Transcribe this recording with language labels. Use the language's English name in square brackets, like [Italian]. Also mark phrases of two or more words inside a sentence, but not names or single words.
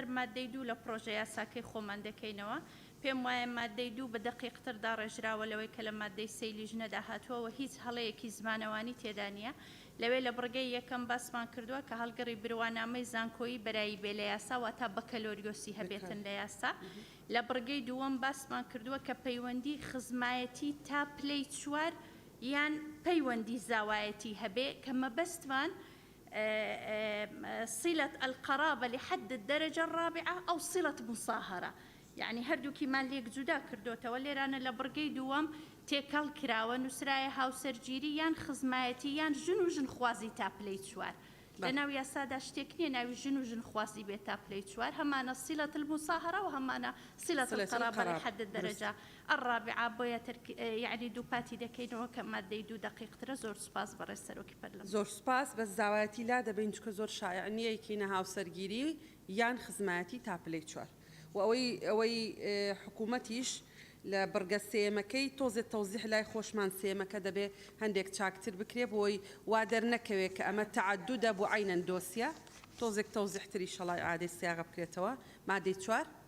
[Central Kurdish] مادەی 2 لە پرۆژە یاساکەی خۆمان دەکەینەوە پێم وایە مادەی 2 بە دەقیقتر داڕێژراوە لەوەی کە لە مادەی 3 لیژنەدا هاتووەوە هیچ هەڵەیەکی زمانەوانی تێدا نیە لەوێ لە بڕگەی یەکەم باسمان کردووە کە هەڵگەڕی بروانامەی زانکۆیی بەرایی بێ لە یاسا واتە بەکەلۆریۆسی هەبێتن لە یاسا لە بڕگەی دووەم باسمان کردووە کە پەیوەندی خزمایەتی تا پلەی 4 یان پەیوەندی زاوایەتی هەبێ کە مەبەستمان [Arabic] صلة القرابة لحد الدرجة الرابعة أو صلة مصاهرة [Central Kurdish] يعني هەردووکیمان لێک جودا کردوتەوە لێرانە لە بڕگەی دووەم تێکەڵ کراوە نووسرایە هاوسەرگیری یان خزمایەتی یان ژن و ژنخوازی تا پلەی 4 لە ناو یاسادا شتێک نییە ناوی ژن و ژنخوازی بێت تا پلەی 4 هەمانە [Arabic] صلة المصاهرة [Central Kurdish] و هەمانە [Arabic] صلة القرابة لحد الدرجة الرابعة [Central Kurdish] بۆیە يعني دووپاتی دەکەینەوە کە مادەی 2 دقیقترە زۆر سوپاس بەڕێز سەرۆکی پەرلەمان زۆر سوپاس بە زاوایەتی لا دەبین چکە زۆر شایع نییە یەکینە هاوسەرگیری یان خزمایەتی تا پلەی 4 و ئەوەی حکوومەتیش لە بڕگە سێمەکەی تۆزێت تەوزیح لای خۆشمان سێمەکە دەبێ هەندێک چاکتر بکرێ بۆی وا دەرنەکەوێت کە ئەمە تعدودە بۆ عینەن دۆسیە تۆزێک تەوزیحتری شەڵای عادەی سیاغە بکرێتەوە مادەی 4